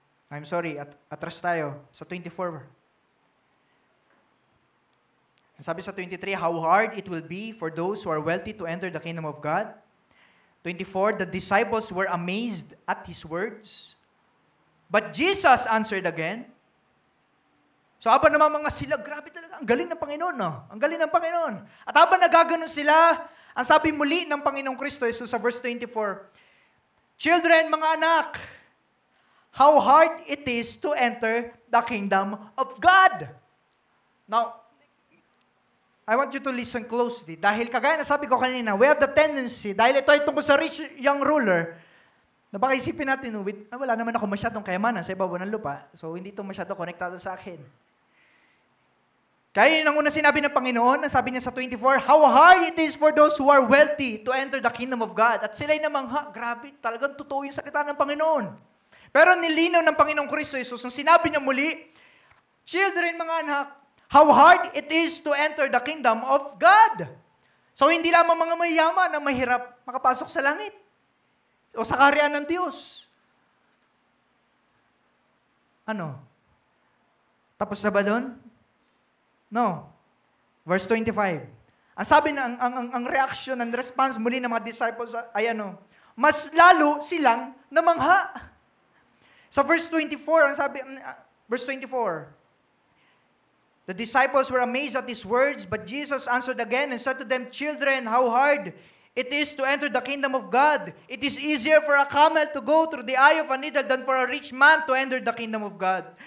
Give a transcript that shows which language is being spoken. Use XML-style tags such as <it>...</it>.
<tl>I'm sorry, atras tayo sa 24.</tl> <en>Sabi sa 23, how hard it will be for those who are wealthy to enter the kingdom of God. 24, the disciples were amazed at his words. But Jesus answered again.</en> <tl>So habang namamangha sila, grabe talaga, ang galing ng Panginoon, no? Ang galing ng Panginoon. At habang nagaganon sila, ang sabi muli ng Panginoong Kristo Jesus sa verse 24, children, mga anak, how hard it is to enter the kingdom of God.</tl> <en>Now, I want you to listen closely.</en> <tl>Dahil kagaya na sabi ko kanina, we have the tendency, dahil ito ay tungkol sa rich young ruler, na baka isipin natin, wala naman ako masyadong kayamanan sa ibabaw ng lupa, so hindi ito masyado konektado sa akin.</tl> <en>Kaya yun ang una sinabi ng Panginoon, ang sabi niya sa 24, how hard it is for those who are wealthy to enter the kingdom of God.</en> <tl>At sila'y namangha, grabe, talagang totoo yung salita ng Panginoon. Pero nilinaw ng Panginoong Kristo Jesus, ang sinabi niya muli, children, mga anak, how hard it is to enter the kingdom of God. So hindi lamang mga mayaman na mahirap makapasok sa langit o sa kaharian ng Diyos. Ano? Tapos na ba doon? No. Verse 25. Ang sabi na, ang reaction, ang response muli ng mga disciples ay ano? Mas lalo silang namangha.</tl> <en>Sa verse 24, ang sabi, verse 24, the disciples were amazed at his words, but Jesus answered again and said to them, children, how hard it is to enter the kingdom of God. It is easier for a camel to go through the eye of a needle than for a rich man to enter the kingdom of God.</en>